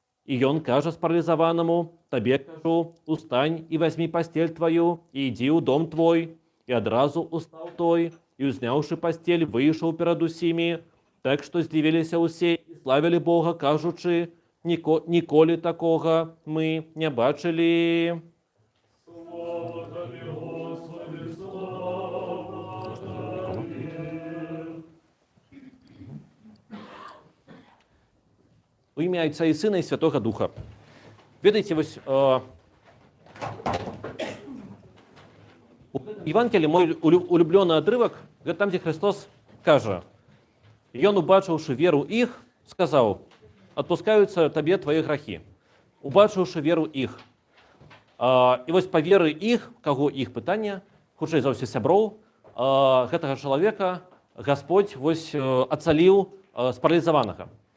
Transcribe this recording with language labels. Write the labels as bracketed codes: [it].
[be] І ён кажа спаралізаванаму: «Табе кажу, устань і вазьмі пасцель тваю і ідзі ў дом твой». І адразу устаў той, і, узняўшы пасцель, выйшаў перад усімі, так што здзівіліся ўсе і славілі Бога, кажучы: «Ніколі такога мы не бачылі». [uk] Слава Тобі, Господи, слава Тобі. У ім'я Отця і Сина і Святого Духа. [be] Ведаеце, вось [ru] у Евангелии мой улюбленый отрывок, [be] гэта там, дзе Христос кажа: «Ён, убачыўшы веру іх, сказаў: адпускаюцца табе твае грахі». Убачыўшы веру іх. І вось па веры іх, каго іх пытанне, хутчэй за ўсе сяброў, гэтага чалавека Господь вось ацаліў спаралізаванага.